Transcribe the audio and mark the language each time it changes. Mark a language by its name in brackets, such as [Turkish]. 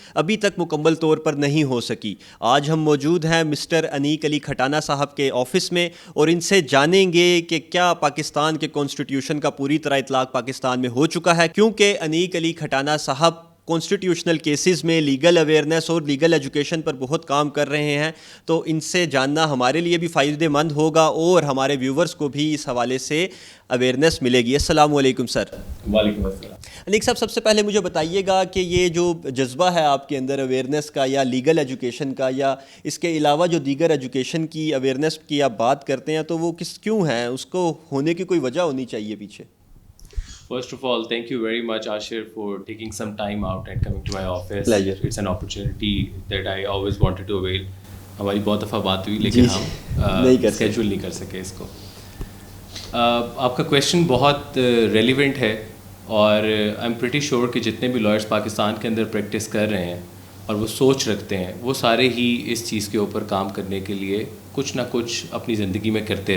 [Urdu] ابھی تک مکمل طور پر نہیں ہو سکی۔ آج ہم موجود ہیں مسٹر انیک علی کھٹانہ صاحب کے آفس میں اور ان سے جانیں گے کہ کیا پاکستان کے کانسٹیٹیوشن کا پوری طرح اطلاق پاکستان میں ہو چکا ہے، کیونکہ انیک علی کھٹانہ صاحب کانسٹیٹیوشنل کیسز میں لیگل اویئرنیس اور لیگل ایجوکیشن پر بہت کام کر رہے ہیں، تو ان سے جاننا ہمارے لیے بھی فائدہ مند ہوگا اور ہمارے ویورز کو بھی اس حوالے سے اویئرنیس ملے گی۔ السلام علیکم سر۔ وعلیکم السلام۔ انیک صاحب، سب سے پہلے مجھے بتائیے گا کہ یہ جو جذبہ ہے آپ کے اندر اویئرنیس کا یا لیگل ایجوکیشن کا، یا اس کے علاوہ جو دیگر ایجوکیشن کی اویئرنیس کی آپ بات کرتے ہیں، تو وہ کیوں ہیں؟ اس کو ہونے کی کوئی وجہ ہونی چاہیے پیچھے۔ [English] First of all, thank you very much, Ashir, for taking some time out and coming to my office. Pleasure. It's an opportunity that I always wanted to avail. [Urdu] ہماری بہت دفعہ بات ہوئی لیکن ہم اسکیجول نہیں کر سکے اس کو۔ آپ کا کویشچن بہت ریلیونٹ ہے اور [English] I am pretty sure [Urdu] کہ جتنے بھی لائرس پاکستان کے اندر پریکٹس کر رہے ہیں اور وہ سوچ رکھتے ہیں، وہ سارے ہی اس چیز کے اوپر کام کرنے کے لیے کچھ نہ کچھ اپنی زندگی میں کرتے